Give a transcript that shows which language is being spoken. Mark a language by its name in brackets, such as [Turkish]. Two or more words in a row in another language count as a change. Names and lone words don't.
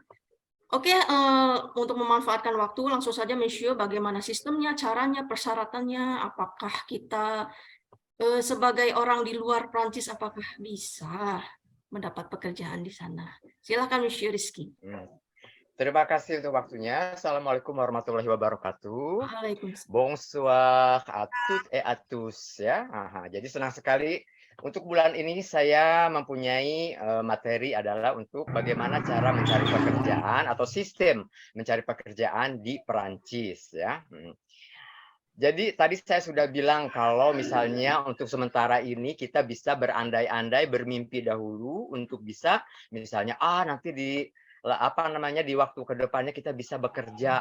[Indonesian] Oke, untuk memanfaatkan waktu, langsung saja, Monsieur, bagaimana sistemnya, caranya, persyaratannya, apakah kita sebagai orang di luar Prancis, apakah bisa mendapat pekerjaan di sana? Silakan, Monsieur Rizky. Terima kasih untuk waktunya. [Arabic] السلام عليكم ورحمة الله وبركاته. [Indonesian] Waalaikumsalam. [French] Bonsoir à toutes et à tous ya. [Indonesian] Jadi senang sekali untuk bulan ini saya mempunyai materi adalah untuk bagaimana cara mencari pekerjaan atau sistem mencari pekerjaan di Perancis ya. Jadi tadi saya sudah bilang kalau misalnya untuk sementara ini kita bisa berandai-andai bermimpi dahulu untuk bisa misalnya nanti di di waktu kedepannya kita bisa bekerja.